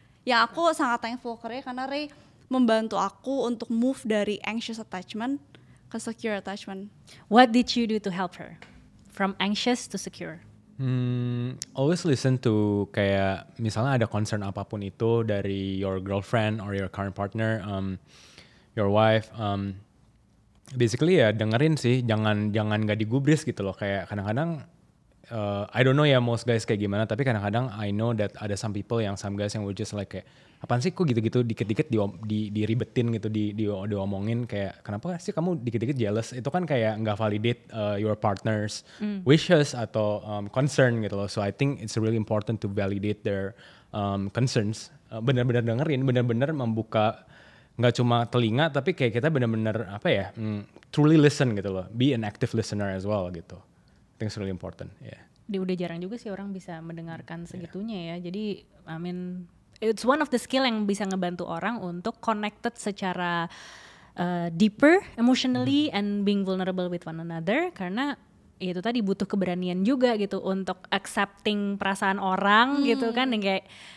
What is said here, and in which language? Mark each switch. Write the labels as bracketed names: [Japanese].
[Indonesian] Yang aku sangat thankful ke Ray, karena Ray membantu aku untuk move dari anxious attachment ke secure attachment. [English] What did you do to help her from anxious to secure? Always listen to [Indonesian] kayak misalnya ada concern apapun itu dari [English] your girlfriend or your current partner, your wife, [Indonesian] basically ya dengerin sih, jangan nggak digubris gitu loh. Kayak kadang-kadang [English] I don't know [Indonesian] ya most guys kayak gimana, tapi kadang-kadang [English] I know that [Indonesian] ada some guys yang [English] would just like [Indonesian] kayak apaan sih kok gitu-gitu dikit-dikit diribetin gitu, diomongin kayak kenapa sih kamu dikit-dikit jealous, itu kan kayak nggak [English] validate your partner's wishes [Indonesian] atau concern gitu loh. [English] So I think it's really important to validate their concerns, [Indonesian] benar-benar dengerin, benar-benar membuka nggak cuma telinga tapi kayak kita benar-benar apa ya, [English] truly listen gitu loh, be an active listener as well gitu. I think it's really important. [Indonesian] Udah jarang juga sih orang bisa mendengarkan segitunya ya. Jadi [English] I mean it's one of the skill [Indonesian] yang bisa ngebantu orang untuk connected secara deeper [English] emotionally and being vulnerable with one another, [Indonesian] karena itu tadi butuh keberanian juga gitu untuk accepting perasaan orang gitu kan, yang kayak